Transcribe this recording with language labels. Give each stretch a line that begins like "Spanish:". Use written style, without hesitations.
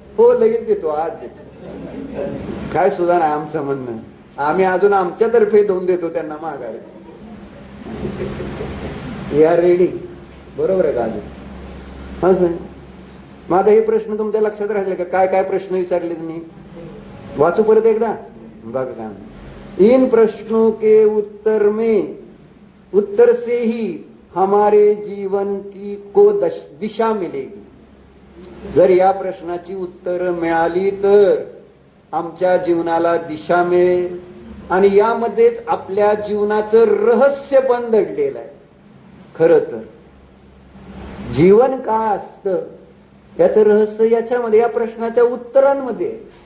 Marathi: हो लगेच देतो, आज देतो, काय सुद्धा नाही आमचं म्हणणं. आम्ही अजून आमच्यातर्फे 2 देतो त्यांना माघारी. या रेडी, बरोबर आहे का? अजून असं माझा हे प्रश्न तुमच्या लक्षात राहिले का? काय काय प्रश्न विचारले तुम्ही? वाचू परत एकदा बघा का.
Hindi: इन प्रश्नों के उत्तर में, उत्तर से ही हमारे जीवन की को दिशा मिलेगी.
Marathi: जर या प्रश्नाची उत्तर मिळाली तर आमच्या जीवनाला दिशा मिळेल, आणि यामध्येच आपल्या जीवनाचं रहस्य पण दडलेलं आहे. खर तर जीवन का असतं याचं रहस्य याच्यामध्ये, या प्रश्नाच्या उत्तरांमध्ये.